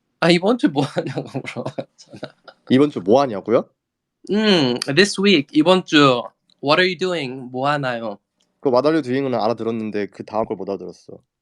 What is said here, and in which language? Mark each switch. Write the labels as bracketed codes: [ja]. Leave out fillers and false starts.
[ko] 이번 주 뭐 하냐고 물어봤잖아. 이번 주 뭐 하냐고요? [en] this week, [ko] 이번 주, [en] what are you doing? [ko] 뭐 하나요? 그 [en] What are you doing [ko] 은 알아들었는데 그 다음 걸 못 알아들었어.